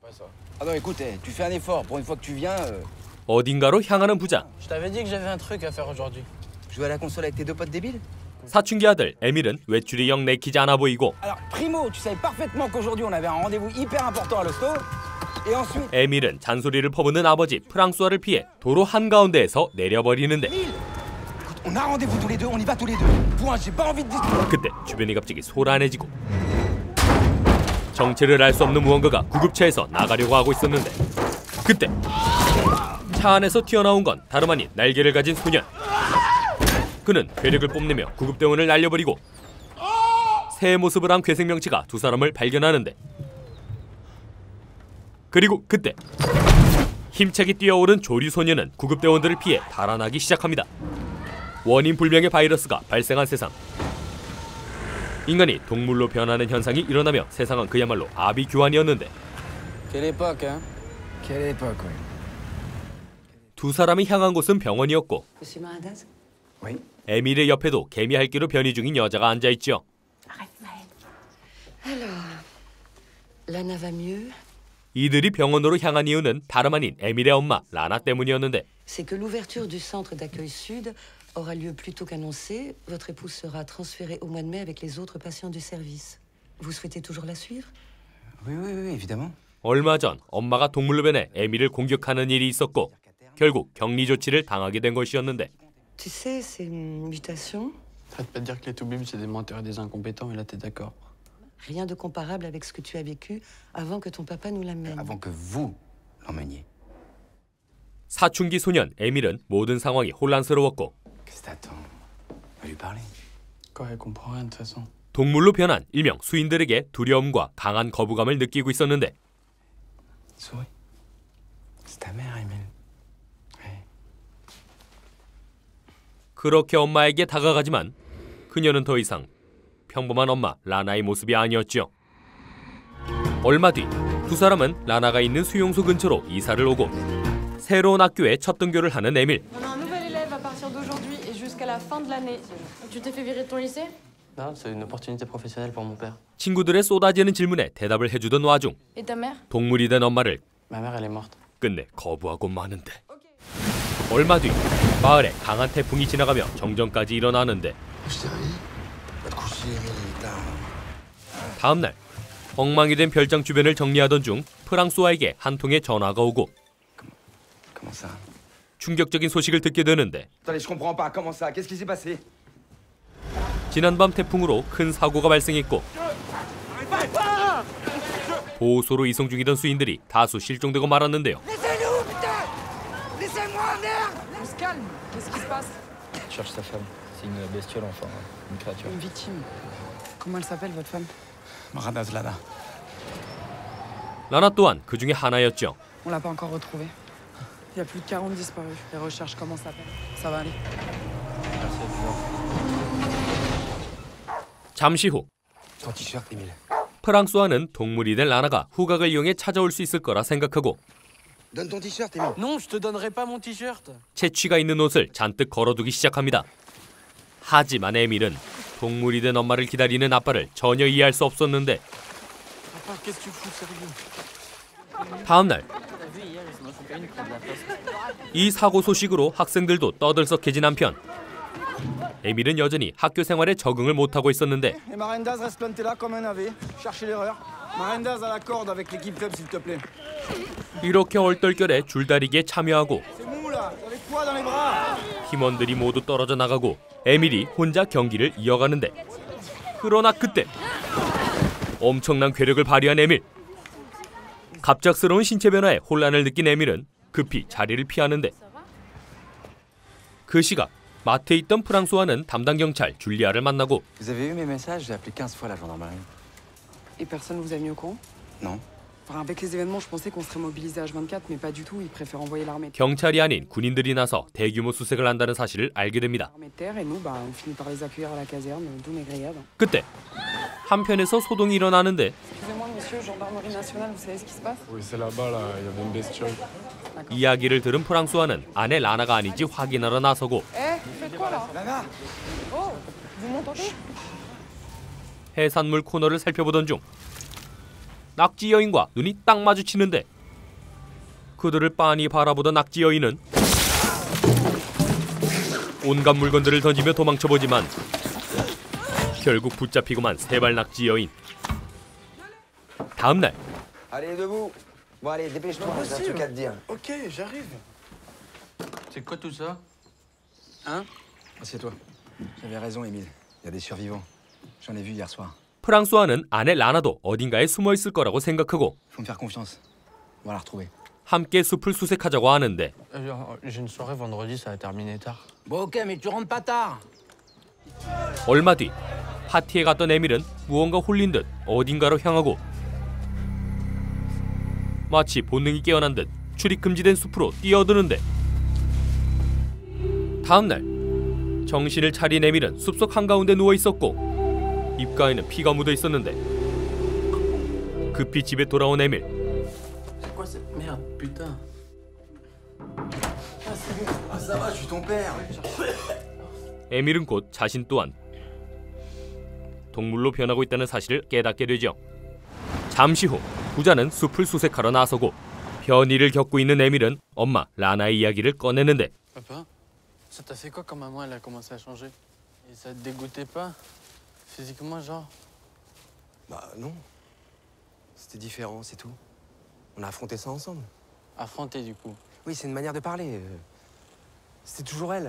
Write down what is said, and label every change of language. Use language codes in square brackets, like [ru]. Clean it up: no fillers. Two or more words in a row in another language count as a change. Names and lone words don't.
[fr] Ah non, écoute, tu fais un effort. Pour une fois que tu viens. [ko] 어딘가로 향하는 부자. [fr] Je t'avais dit que j'avais un truc à faire aujourd'hui. Jouer à la console avec tes deux potes débiles? [ko] 사춘기 아들 에밀은 외출이 영 내키지 않아 보이고. [fr] Alors, primo, tu savais parfaitement qu'aujourd'hui on avait un rendez-vous hyper important à l'hosto. Et ensuite. [ko] 에밀은 잔소리를 퍼붓는 아버지 프랑수아를 피해 도로 한가운데에서 내려버리는데. [fr] Écoute, on a rendez-vous tous les deux, on y va tous les deux. Point, j'ai pas envie de discuter. [ko] 그때 주변이 갑자기 소란해지고 정체를 알 수 없는 무언가가 구급차에서 나가려고 하고 있었는데 그때 차 안에서 튀어나온 건 다름 아닌 날개를 가진 소년. 그는 괴력을 뽐내며 구급대원을 날려버리고 새 모습을 한 괴생명체가 두 사람을 발견하는데 그리고 그때 힘차게 뛰어오른 조류소년은 구급대원들을 피해 달아나기 시작합니다. 원인 불명의 바이러스가 발생한 세상. 인간이 동물로 변하는 현상이 일어나며 세상은 그야말로 아비규환이었는데 [fr] Quelle époque, hein? Quelle époque, oui. [ko] 두 사람이 향한 곳은 병원이었고 [fr] Monsieur Marandaz? Oui. [ko] 에밀의 옆에도 개미핥기로 변이 중인 여자가 앉아있죠. [fr] Alors, Lana va mieux? [ko] 이들이 병원으로 향한 이유는 다름 아닌 에밀의 엄마 라나 때문이었는데 [fr] C'est que l'ouverture du centre d'accueil sud aura lieu plus tôt qu'annoncé. Votre épouse sera transférée au mois de mai avec les autres patients du service. Vous souhaitez toujours la suivre? Oui, oui, oui, évidemment. [ko] 얼마 전 엄마가 동물로 변해 에밀을 공격하는 일이 있었고 결국 격리 조치를 당하게 된 것이었는데 [fr] Tu sais, ces mutations, Arrête pas de dire que les toubibs c'est des menteurs et des incompétents et là t'es d'accord. rien de comparable avec ce que tu as vécu avant que ton papa nous l'amène. Avant que vous l'emmeniez. [ko] 사춘기 소년 에밀은 모든 상황이 혼란스러웠고 [fr] Qu'est-ce que t'attends? Va lui parler. Quoi, elle comprend rien de toute façon. [ko] 동물로 변한 일명 수인들에게 두려움과 강한 거부감을 느끼고 있었는데 [fr] Souris. C'est ta mère, Émile. Ouais. [ko] 그렇게 엄마에게 다가가지만 그녀는 더 이상 평범한 엄마 라나의 모습이 아니었죠. 얼마 뒤 두 사람은 라나가 있는 수용소 근처로 이사를 오고 새로운 학교에 첫 등교를 하는 에밀. [fr] On a un nouvel élève à partir d'aujourd'hui et jusqu'à la fin de l'année. Tu t'es fait virer de ton lycée? Non, c'est une opportunité professionnelle pour mon père. [ko] 친구들의 쏟아지는 질문에 대답을 해주던 와중 [fr] Et ta mère? [ko] 동물이 된 엄마를 [fr] Ma mère elle est morte. [ko] 끝내 거부하고 마는데 얼마 뒤 마을에 강한 태풍이 지나가며 정전까지 일어나는데 다음날 엉망이 된 별장 주변을 정리하던 중 프랑수아에게 한 통의 전화가 오고 [fr] Comment ça? [ko] 충격적인 소식을 듣게 되는데 [fr] Attendez, je comprends pas. Comment ça? Qu'est-ce qui s'est passé? [ko] 지난밤 태풍으로 큰 사고가 발생했고 보호소로 이송 중이던 수인들이 다수 실종되고 말았는데요. [fr] On se calme. Qu'est-ce qui se passe? Je cherche sa femme. C'est une bestiole, enfin, une créature. Une victime. Comment elle s'appelle, votre femme? Marandaz Lana. [ko] 라나 또한 그 중에 하나였죠. [fr] On l'a pas encore retrouvée. Il y a plus de 40 disparus. Les recherches commencent à peine. Ça va aller. [ko] 잠시 후 [fr] Ton t-shirt, Émile. [ko] 프랑수아는 동물이 된 라나가 후각을 이용해 찾아올 수 있을 거라 생각하고 [fr] Donne ton t-shirt, Émile. Non, je te donnerai pas mon t-shirt. [ko] 채취가 있는 옷을 잔뜩 걸어두기 시작합니다. 하지만 에밀은 동물이 된 엄마를 기다리는 아빠를 전혀 이해할 수 없었는데 [fr] Papa, qu'est-ce que tu fous sérieux? [ko] 다음 날 이 사고 소식으로 학생들도 떠들썩해진 한편 에밀은 여전히 학교 생활에 적응을 못하고 있었는데 [fr] Et Marendaz reste planté là comme un navet. Cherchez l'erreur. Marendaz à la corde avec l'équipe faible, s'il te plaît. [ko] 이렇게 얼떨결에 줄다리기에 참여하고 [fr] C'est mou là. Avec quoi dans les bras? [ko] 팀원들이 모두 떨어져 나가고 에밀이 혼자 경기를 이어가는데 그러나 그때 엄청난 괴력을 발휘한 에밀. 갑작스러운 신체 변화에 혼란을 느낀 에밀은 급히 자리를 피하는데 그 시각 마트에 있던 프랑수아는 담당 경찰 줄리아를 만나고 [fr] Vous avez eu mes messages? J'ai appelé 15 fois la gendarmerie. Et personne vous a mis au courant? Non. Enfin, avec les événements, je pensais qu'on serait mobilisé H24, mais pas du tout. Ils préfèrent envoyer l'armée [ko] 경찰이 아닌 군인들이 나서 대규모 수색을 한다는 사실을 알게 됩니다. [fr] de terre et nous, on finit par les accueillir à la caserne, d'où mes grillades. [ko] 그때 한편에서 소동이 일어나는데 [fr] Excusez-moi, monsieur, gendarmerie nationale, vous savez ce qui se passe? Oui, c'est là-bas, là, il y avait une bestiole. [ko] 이야기를 들은 프랑수아는 아내 라나가 아닌지 확인하러 나서고 [fr] Eh, vous faites quoi là? Lana. Oh, vous m'entendez? [ko] 해산물 코너를 살펴보던 중 낙지 여인과 눈이 딱 마주치는데 그들을 빤히 바라보던 낙지 여인은 온갖 물건들을 던지며 도망쳐보지만 결국 붙잡히고만 세발 낙지 여인. 다음 날 [fr] Allez, debout. Bon, allez, dépêche-toi, j'ai un truc à te dire. Ok, j'arrive. C'est quoi tout ça? Hein? Assieds-toi. J'avais raison, Émile. Il y a des survivants. J'en ai vu hier soir. [ko] 프랑수아는 아내 라나도 어딘가에 숨어 있을 거라고 생각하고 [fr] Faut me faire confiance. On va la retrouver. [ko] 함께 숲을 수색하자고 하는데 [fr] J'ai une soirée vendredi, ça va terminer tard. Bon, ok, mais tu rentres pas tard. [ko] 얼마 뒤 파티에 갔던 에밀은 무언가 홀린 듯 어딘가로 향하고 마치 본능이 깨어난 듯 출입 금지된 숲으로 뛰어드는데 다음 날 정신을 차린 에밀은 숲속 한가운데 누워 있었고 입가에는 피가 묻어 있었는데 급히 집에 돌아온 에밀. [fr] C'est quoi cette merde, putain? Ah, ça va, je suis ton père. [ko] 에밀은 곧 자신 또한 동물로 변하고 있다는 사실을 깨닫게 되죠. 잠시 후 부자는 숲을 수색하러 나서고 변이를 겪고 있는 에밀은 엄마 라나의 이야기를 꺼내는데 [fr] Papa, ça t'a fait quoi quand maman elle a commencé à changer? Et ça te dégoûtait pas? Physiquement, genre? Bah non. C'était différent, c'est tout. On a affronté ça ensemble. Affronter du coup. Oui, c'est une manière de parler. C'était toujours elle.